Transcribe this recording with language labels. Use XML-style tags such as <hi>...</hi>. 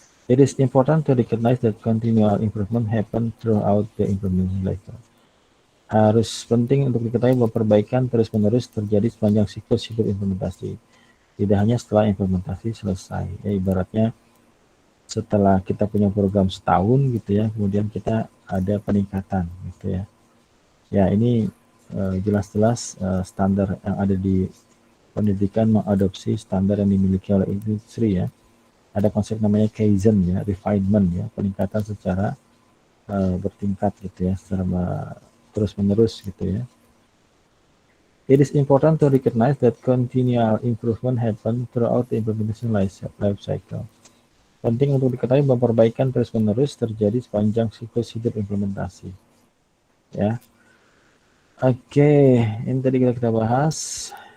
<en>It is important to recognize that continual improvement happen throughout the implementation cycle.</en> <id>Harus penting untuk diketahui bahwa perbaikan terus-menerus terjadi sepanjang siklus hidup implementasi. Tidak hanya setelah implementasi selesai. Ya, ibaratnya setelah kita punya program setahun gitu ya, kemudian kita ada peningkatan gitu ya. Ya, ini jelas-jelas standar yang ada di pendidikan mengadopsi standar yang dimiliki oleh industri ya. Ada konsep namanya Kaizen ya, refinement ya, peningkatan secara bertingkat gitu ya, secara terus-menerus gitu ya.</id> <en>It is important to recognize that continual improvement happen throughout the implementation life cycle.</en> <id>Penting untuk diketahui bahwa perbaikan terus-menerus terjadi sepanjang siklus hidup implementasi. Ya. Oke, ini tadi kita bahas.</id>